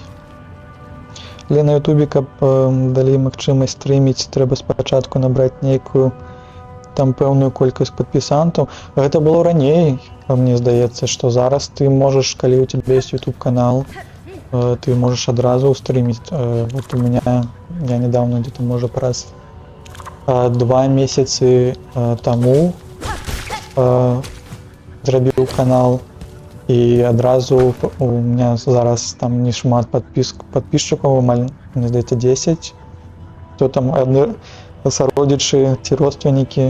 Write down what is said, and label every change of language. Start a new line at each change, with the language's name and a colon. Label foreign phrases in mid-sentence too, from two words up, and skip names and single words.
Belarusian: Але на ютубе, каб далі магчымасць стрыміць, трэба спачатку набраць нейкую там пэўную колькасць падпісантаў. Гэта было раней, мне здаецца, што зараз ты можаш, калі у цябе ёсць YouTube канал, ты можаш адразу стрыміць.
Russian: Вот у меня, я недавно где-то,
Belarusian: можа, праз 2 месяцы таму зрабіў канал, і адразу
Russian: у меня
Belarusian: зараз там не шмат подписчикаў, амаль, мне здаецца, 10. То там сародзічы ці родственнікі.